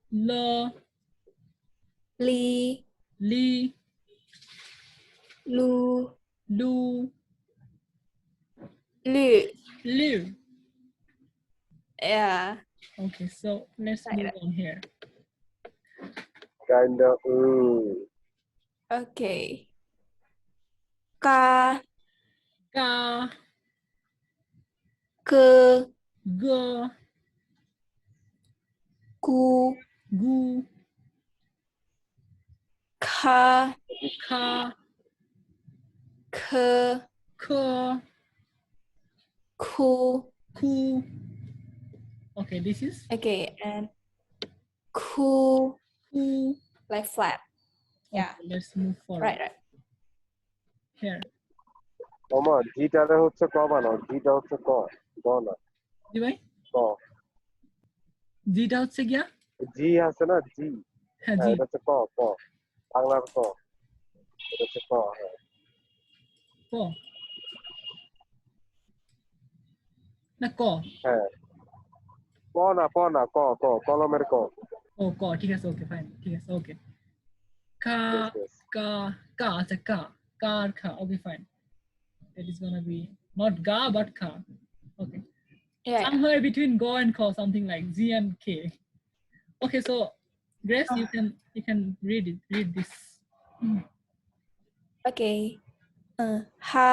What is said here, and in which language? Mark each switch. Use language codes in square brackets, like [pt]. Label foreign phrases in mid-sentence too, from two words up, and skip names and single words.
[en] Li. Lu. Lu. Yeah. Okay, so let's move on here. Kinda. Okay. Ka, Ka, ke, Ga, ku, Gu, ka, Ka, ke, Ka, ku. Ku. Okay, this is Okay, and ku, Ku. like flat. Yeah. Okay, let's move forward. Right. Here. [bn] ওমা জিটারে হচ্ছে ক বানাও, জিটা হচ্ছে ক, গ না, জি ভাই, ক। জিটা হচ্ছে গিয়া জি আছে না, জি, হ্যাঁ হ্যাঁ জি, এটা হচ্ছে ক, ক, বাংলার ক, এটা হচ্ছে ক, হ্যাঁ। ক না ক, হ্যাঁ, ক না, ক না, ক, ক, কলমের ক। ও ক, ঠিক আছে, [en] okay fine, [bn] ঠিক আছে, ওকে। কা, [en] Yes, yes. [bn] কা, কা, আচ্ছা কা, কা আর খা, [en] okay fine. That is gonna be not ga but ka. Okay. Yeah. Somewhere between go and ko, something like Z and K. Okay, so Grace, you can read this. Okay. Ha,